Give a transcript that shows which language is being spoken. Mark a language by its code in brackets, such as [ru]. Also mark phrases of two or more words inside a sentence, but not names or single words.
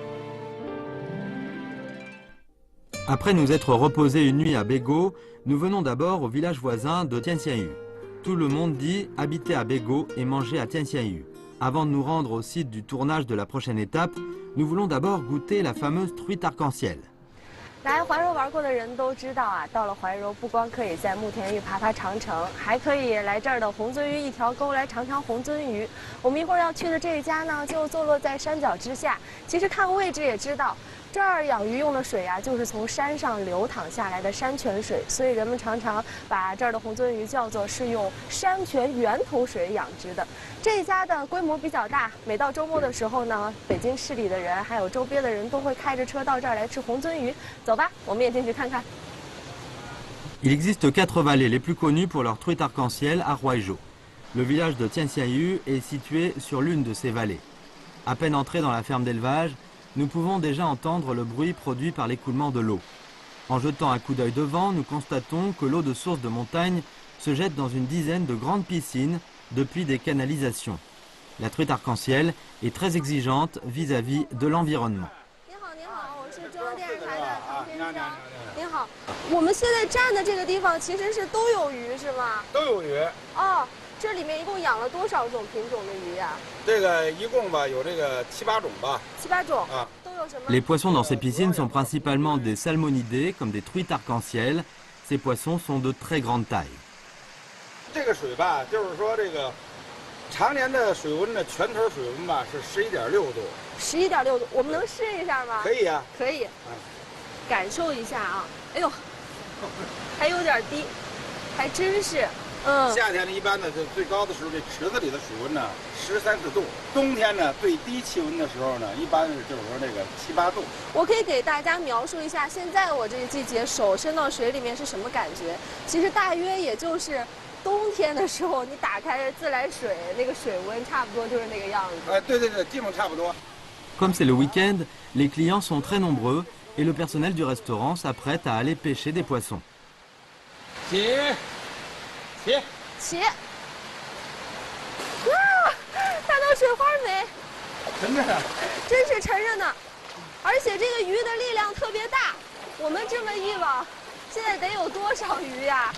[fr] Après nous être reposés une nuit à Bego, nous venons d'abord au village voisin de Tianxianyu. Tout le monde dit habiter à Bego et manger à Tianxianyu. Avant de nous rendre au site du tournage de la prochaine étape, nous voulons d'abord goûter la fameuse truite arc-en-ciel. [zh] 来怀柔玩过的人都知道啊，到了怀柔不光可以在慕田峪爬爬长城，还可以来这儿的红鳟鱼一条沟来尝尝红鳟鱼。我们一会儿要去的这一家呢，就坐落在山脚之下。其实看位置也知道，这儿养鱼用的水啊，就是从山上流淌下来的山泉水，所以人们常常把这儿的红鳟鱼叫做是用山泉源头水养殖的。这一家的规模比较大，每到周末的时候呢，北京市里的人还有周边的人都会开着车到这儿来吃红鳟鱼。走吧，我们也进去看看。 [fr] Il existe 4 vallées les plus connues pour leur truite arc-en-ciel à Huaizhou. Le village de Tianxianyu est situé sur l'une de ces vallées. À peine entré dans la ferme d'élevage, nous pouvons déjà entendre le bruit produit par l'écoulement de l'eau. En jetant un coup d'œil devant, nous constatons que l'eau de source de montagne se jette dans une dizaine de grandes piscines depuis des canalisations. La truite arc-en-ciel est très exigeante vis-à-vis de l'environnement. [zh] 您好，我们现在站的这个地方其实是都有鱼是吗？都有鱼。哦，这里面一共养了多少种品种的鱼呀？这个一共吧有这个7、8种吧。 7、8种啊。 [fr] Les poissons dans ces piscines sont principalement des salmonidés, comme des truites arc-en-ciel. Ces poissons sont de très grande taille. [zh] 这个水吧，就是说这个常年的水温呢，全头水温吧是11.6度。 11.6度，我们能试一下吗？可以呀。可以。感受一下啊，哎呦，还有点低，还真是。夏天呢，一般呢，就最高的时候，这池子里的水温呢13、14度。冬天呢，最低气温的时候呢，一般就是说这个7、8度。我可以给大家描述一下，现在我这个季节手伸到水里面是什么感觉？其实大约也就是冬天的时候，你打开自来水，那个水温差不多就是那个样子。对，基本差不多。 [fr] Comme c'est le week-end, les clients sont très nombreux et le personnel du restaurant s'apprête à aller pêcher des poissons. [zh] 起！哇，大到水花没？沉着呢。真是沉着呢，而且这个鱼的力量特别大。我们这么一网，现在得有多少鱼呀？